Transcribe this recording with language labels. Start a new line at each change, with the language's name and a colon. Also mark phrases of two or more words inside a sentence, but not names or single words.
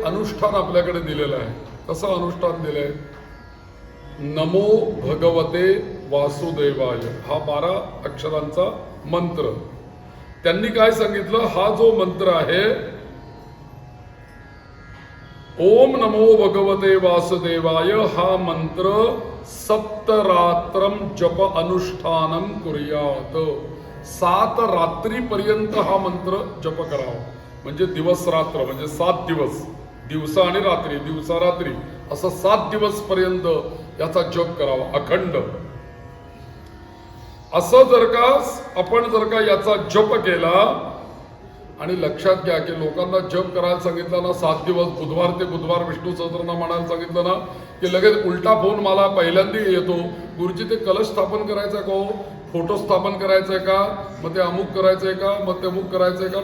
Marathi: अनुष्ठान आपल्याकडे दिलेलं आहे. कसं अनुष्ठान दिलंय?
Sanskrit: नमो भगवते वासुदेवाय
Marathi: हा 12 अक्षरांचा मंत्र. त्यांनी काय सांगितलं? हा जो मंत्र आहे
Sanskrit: ओम नमो भगवते वासुदेवाय
Marathi: हा मंत्र
Sanskrit: सप्तरात्रम जप अनुष्ठानम कुर्यात.
Marathi: 7 रात्रीपर्यंत हा मंत्र जप करावा. म्हणजे दिवस रात्र म्हणजे 7 दिवस, दिवसा आणि रात्री, दिवसा रात्री असं 7 दिवस पर्यंत याचा जप करावा अखंड. असं आपण जर का याचा जप केला आणि लक्षात घ्या की लोकांना जप करायला सांगितलं ना 7 दिवस बुधवार ते बुधवार विष्णू सहस्त्रनाम म्हणायला सांगितलं ना की लगेच उलटा फोन मला पहिल्यांदा येतो, गुरुजी ते कलश स्थापन करायचं का, फोटो स्थापन करायचंय का, मग ते अमुक करायचंय का, मग ते अमुक करायचंय का.